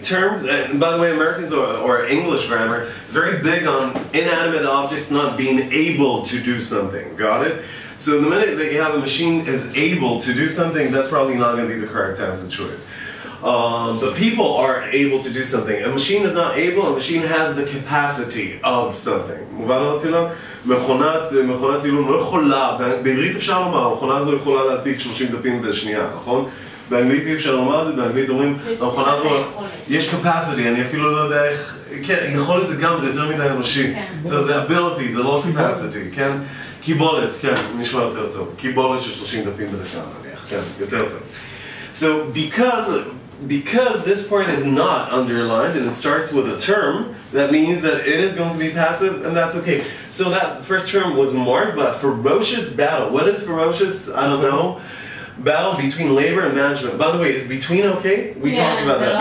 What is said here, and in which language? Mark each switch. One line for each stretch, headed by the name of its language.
English: Terms, and by the way, Americans or English grammar is very big on inanimate objects not being able to do something. Got it? So the minute that you have a machine is able to do something, that's probably not going to be the correct answer choice. But people are able to do something. A machine is not able, a machine has the capacity of something.
Hebrew: מכונת עילום לא יכולה, בעברית אפשר לומר, המכונה הזו יכולה להעתיק 30 דפים בשנייה, נכון? באנגלית אי אפשר לומר את זה, באנגלית אומרים, המכונה הזו, יש capacity, אני אפילו לא יודע איך, כן, יכולת זה גם, זה יותר מדי אנושי. זה ability, זה לא capacity, כן? קיבולת, כן, נשמע יותר טוב. קיבולת של 30 דפים בדקה, נניח, כן, יותר טוב.
English: So because this part is not underlined and it starts with a term, that means that it is going to be passive, and that's okay. So that first term was marked by ferocious battle. What is ferocious? I don't know. Battle between labor and management. By the way, is between okay? We talked about that.